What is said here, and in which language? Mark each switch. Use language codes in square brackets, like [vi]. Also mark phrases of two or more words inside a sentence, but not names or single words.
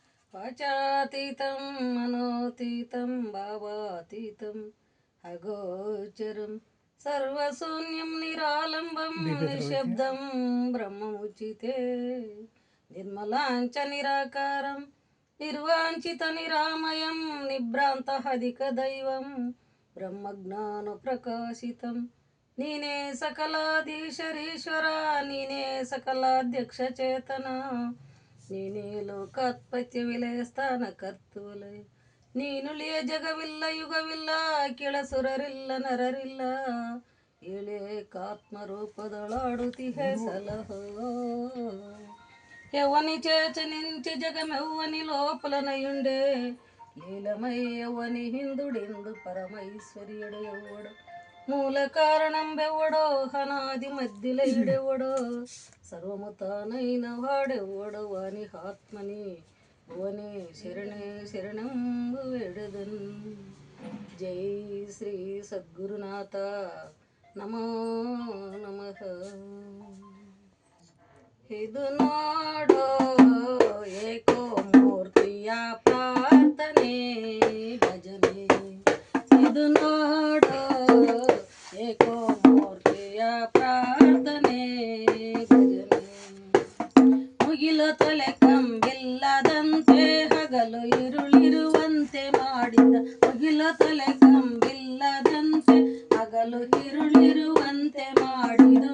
[sa] वाचातीतं मनोतीतं भावातीतं अगोचरं सर्वशून्यं निरालम्बं निशब्दं ब्रह्ममुचिते निर्मलाञ्च निराकारं निर्वाञ्छितनिरामयं निभ्रान्तहधिकदैवं [kn] ब्रह्मज्ञानप्रकाशितं ನೀನೇ ಸಕಲಾಧೀಶರೀಶ್ವರ ನೀನೇ ಸಕಲಾಧ್ಯಕ್ಷಚೇತನ ನೀನೇ ಲೋಕಾತ್ಪತ್ಯ ವಿಲಯ ಸ್ಥಾನ ಕರ್ತುವಲಯ ನೀನುಳಿಯ ಜಗವಿಲ್ಲ ಯುಗವಿಲ್ಲ ಕೆಳಸುರರಿಲ್ಲ ನರರಿಲ್ಲ ಏಳೇಕಾತ್ಮರೂಪದೊಳಾಡುತ್ತಿಹೆ ಸಲಹ [te] యవ్వని చేచనించి జగమెవ్వని లోపలనయుండే లీలమై యవ్వని హిందుడెందు పరమైశ్వర్యుడు ఎవ్వడు మూల కారణం బెవ్వడో హనాది మధ్యలయుడెవ్వడో సర్వము తానైన వాడెవ్వడు వాని ఆత్మని భువనే శరణే శరణంబు వేడదన్ జై శ్రీ సద్గురునాథ నమో నమః [kn] ಇದು ನೋಡೋ ಏಕೋ ಮೂರ್ತಿಯ ಪ್ರಾರ್ಥನೆ ಭಜನೆ ಇದು ನೋಡೋ ಏಕೋ ಮೂರ್ತಿಯ ಪ್ರಾರ್ಥನೆ ಭಜನೆ ಮುಗಿಲು ತಲೆ ಕಂಬಿಲ್ಲದಂತೆ ಹಗಲು ಇರುಳಿರುವಂತೆ ಮಾಡಿದ ಮುಗಿಲು ತಲೆ ಕಂಬಿಲ್ಲದಂತೆ ಹಗಲು ಇರುಳಿರುವಂತೆ ಮಾಡಿದು